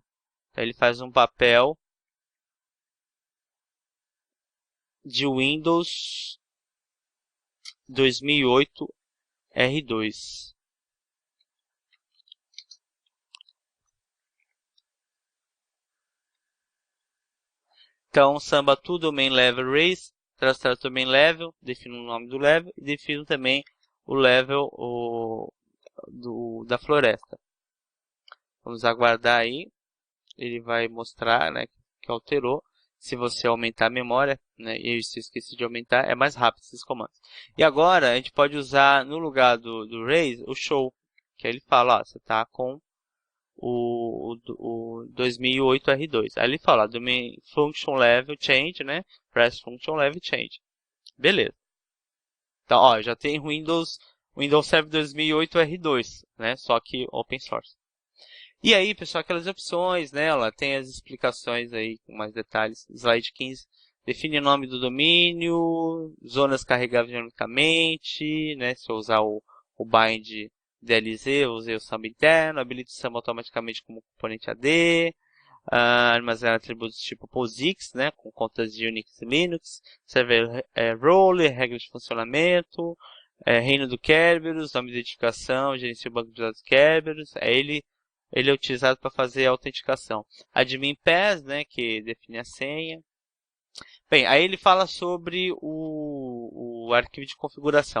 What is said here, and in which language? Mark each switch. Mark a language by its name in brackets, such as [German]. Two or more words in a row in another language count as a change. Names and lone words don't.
[Portuguese] Então, ele faz um papel de Windows 2008 R2. [English] Então, Samba to domain level raise, traçar domain level, [Portuguese] defino o nome do level e defino também o level da floresta. Vamos aguardar aí, ele vai mostrar, né, que alterou. Se você aumentar a memória, né, e se esqueci de aumentar, é mais rápido esses comandos. E agora a gente pode usar no lugar do raise o show, que aí ele fala, ó, você está com o 2008 R2. Aí ele fala, [English] domain function level change, né? Press function level change. [Portuguese] Beleza. Então, ó, já tem Windows Server 2008 R2, né? Só que [English] open source. [Portuguese] E aí, pessoal, aquelas opções, né? Ela tem as explicações aí com mais detalhes. Slide 15. Define o nome do domínio, zonas carregáveis dinamicamente, né? Se eu usar o bind DLZ, eu usei o Samba interno, habilita o Samba automaticamente como componente AD, armazenar atributos tipo POSIX, né, com contas de Unix e Linux, [English] server role, [Portuguese] regras de funcionamento, reino do Kerberos, nome de identificação, gerencia o banco de dados Kerberos, ele é utilizado para fazer a autenticação. [English] Admin pass, [Portuguese] né, que define a senha. Bem, aí ele fala sobre o arquivo de configuração.